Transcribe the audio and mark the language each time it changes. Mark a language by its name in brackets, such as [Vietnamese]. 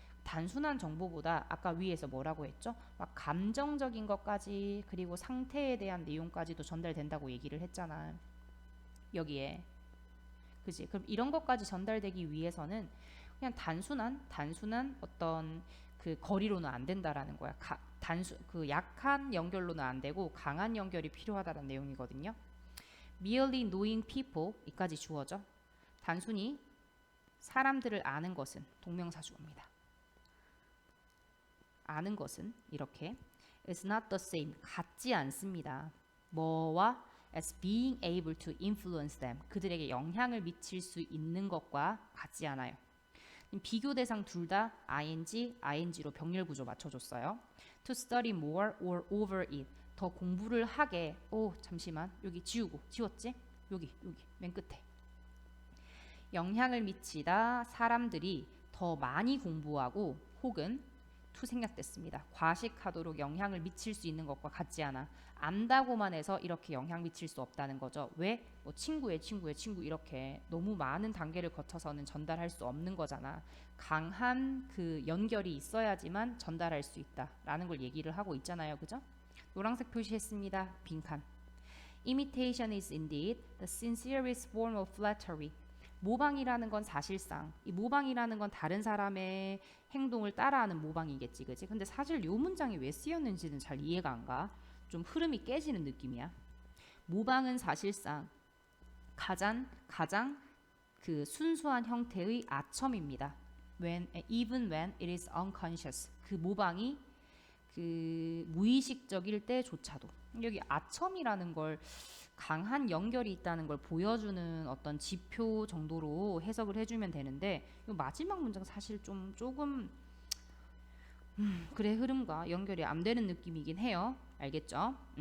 [Korean] 단순한 정보보다 아까 위에서 뭐라고 했죠? 막 감정적인 것까지 그리고 상태에 대한 내용까지도 전달된다고 얘기를 했잖아. 여기에. 그지? 그럼 이런 것까지 전달되기 위해서는 그냥 단순한 어떤 그 거리로는 안 된다라는 거야. 그 약한 연결로는 안 되고 강한 연결이 필요하다는 내용이거든요. [English] merely knowing people [Korean] 이까지 주어져. 단순히 사람들을 아는 것은 동명사 주어입니다. 아는 것은 이렇게 [English] is not the same [Korean] 같지 않습니다. 뭐와 [English] as being able to influence them [Korean] 그들에게 영향을 미칠 수 있는 것과 같지 않아요. 비교 대상 둘 다 ing로 병렬 구조 맞춰줬어요. [English] to study more or over it [Korean] 더 공부를 하게. 잠시만 여기 지웠지? 여기 맨 끝에 영향을 미치다 사람들이 더 많이 공부하고 혹은 to 생략됐습니다. 과식하도록 영향을 미칠 수 있는 것과 같지 않아. 안다고만 해서 이렇게 영향 미칠 수 없다는 거죠. 왜? 뭐 친구의 친구 이렇게 너무 많은 단계를 거쳐서는 전달할 수 없는 거잖아. 강한 그 연결이 있어야지만 전달할 수 있다라는 걸 얘기를 하고 있잖아요. 그죠? 노란색 표시했습니다. 빈칸. [English] Imitation is indeed the sincerest form of flattery. [Korean] 모방이라는 건 사실상 이 모방이라는 건 다른 사람의 행동을 따라하는 모방이겠지, 그지? 근데 사실 요 문장이 왜 쓰였는지는 잘 이해가 안 가. 좀 흐름이 깨지는 느낌이야. 모방은 사실상 가장 그 순수한 형태의 아첨입니다. [English] Even when it is unconscious. [Korean] 그 모방이 그 무의식적일 때조차도. 여기 아첨이라는 걸 강한 연결이 있다는 걸 보여주는 어떤 지표 정도로 해석을 해주면 되는데 이 마지막 문장 사실 조금 그래 흐름과 연결이 안 되는 느낌이긴 해요. 알겠죠?